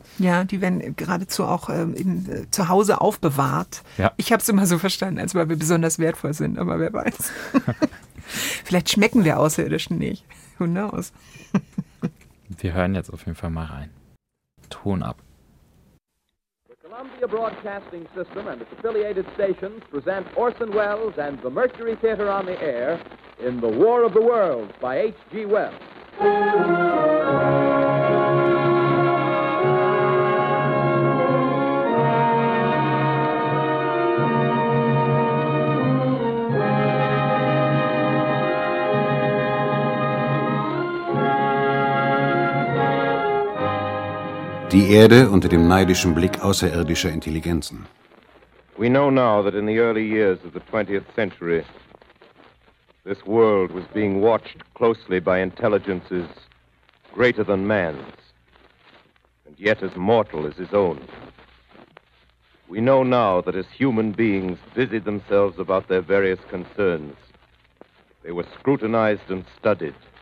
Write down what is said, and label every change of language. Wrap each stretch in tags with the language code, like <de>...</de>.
<de>Ja, die werden geradezu auch zu Hause aufbewahrt. Ja. Ich habe es immer so verstanden, als weil wir besonders wertvoll sind, aber wer weiß. Vielleicht schmecken wir Außerirdischen nicht.</de> <en>Who knows?</en> <de>Wir hören jetzt auf jeden Fall mal rein. Ton ab.</de> <en>The Columbia Broadcasting System and its affiliated stations present Orson Welles and the Mercury Theater on the air in The War of the Worlds by H.G. Wells.</en> <de>Die Erde unter dem neidischen Blick außerirdischer Intelligenzen.</de> <en>We know now that in the early years of the 20th century, this world was being watched closely by intelligences greater than man's, and yet as mortal as his own. We know now that as human beings busied themselves about their various concerns, they were scrutinized and studied.</en>